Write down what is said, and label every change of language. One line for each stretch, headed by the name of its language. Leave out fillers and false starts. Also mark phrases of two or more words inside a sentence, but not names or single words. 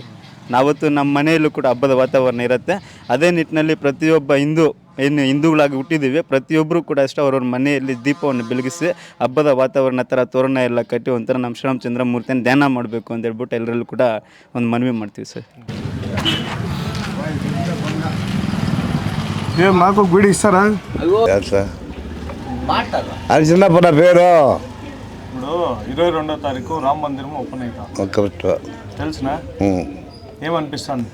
Kannada: ನಾವತ್ತು ನಮ್ಮ ಮನೆಯಲ್ಲೂ ಕೂಡ ಹಬ್ಬದ ವಾತಾವರಣ ಇರುತ್ತೆ. ಅದೇ ನಿಟ್ಟಿನಲ್ಲಿ ಪ್ರತಿಯೊಬ್ಬ ಹಿಂದೂಗಳಾಗಿ ಹುಟ್ಟಿದ್ದೀವಿ, ಪ್ರತಿಯೊಬ್ಬರು ಕೂಡ ಅಷ್ಟೇ ಅವ್ರವ್ರ ಮನೆಯಲ್ಲಿ ದೀಪವನ್ನು ಬೆಳಗಿಸಿ ಹಬ್ಬದ ವಾತಾವರಣ ಥರ ತೋರಣ ಎಲ್ಲ ಕಟ್ಟಿ ಒಂಥರ ನಮ್ಮ ಶ್ರೀರಾಮಚಂದ್ರ ಮೂರ್ತಿಯನ್ನು ಧ್ಯಾನ ಮಾಡಬೇಕು ಅಂತ ಹೇಳ್ಬಿಟ್ಟು ಎಲ್ಲರಲ್ಲೂ ಕೂಡ ಒಂದು ಮನವಿ ಮಾಡ್ತೀವಿ ಸರ್.
Telugu: మాకు గుడి ఇస్తారా? అది చిన్నప్పటి నా పేరు. ఇప్పుడు 22వ తారీఖు రామ మందిరం ఓపెన్ అవుతాం, కరెక్ట్ తెలుసునా? ఏమనిపిస్తుంది?